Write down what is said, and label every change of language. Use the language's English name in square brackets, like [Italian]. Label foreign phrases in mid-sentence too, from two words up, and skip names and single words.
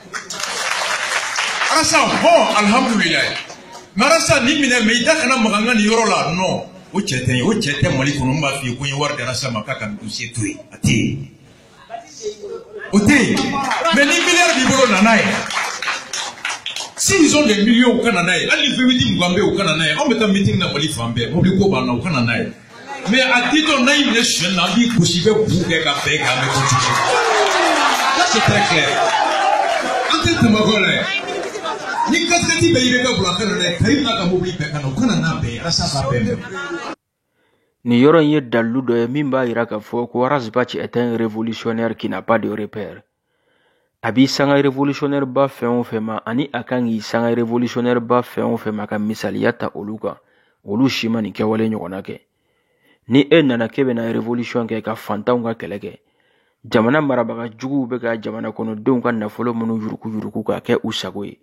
[Bambara] Arasa bon alhamdulillah marasa ni minɛ mais i da kana maga n ka nin yɔrɔ la non o cɛ tɛ ye o cɛ tɛ Mali kɔnɔ n b'a f'i ye ko n ye wari di Arasa ma k'a ka dossier to yen a tɛ yen o tɛ yen mais ni miliyari b'i bolo nana ye [French] s'ils ont des millions [Bambara] u ka na n'a ye hali ni fɛn mugan bɛ yen u ka na n'a ye anw bɛ taa meeting na Mali fan bɛɛ mobili ko b'an na u ka na n'a ye mais a ditɔ n'a y'i minɛ suɲɛni na an b'i gosi i bɛ bu kɛ ka bɛn k'an bɛ continuer [French] ça c'est très clair [Bambara] an tɛ tɛmɛ kɔ la ye. Ni katikati bɛ IBK bolo a kana n'a ye Karim n'a ka mobili bɛɛ ka na u kana n'a bɛɛ ye Arasa k'a bɛɛ mɛn. Nin yɔrɔ in ye dalilu dɔ ye min b'a yira k'a fɔ ko Rasbach [French] est un révolutionnaire qui n'a pas de repère. [Bambara] A b'i sanga révolutionnaire ba fɛn o fɛn ma ani a kan k'i sanga révolutionnaire ba fɛn o fɛn ma ka misaliya ta olu kan olu si ma nin kɛwale ɲɔgɔnna kɛ. Ni e nana k'e bɛna révolution kɛ ka fantanw ka kɛlɛ kɛ jamana marabaga juguw bɛ ka jamana kɔnɔdenw ka nafolo minnu yuruku k'a kɛ u sago ye.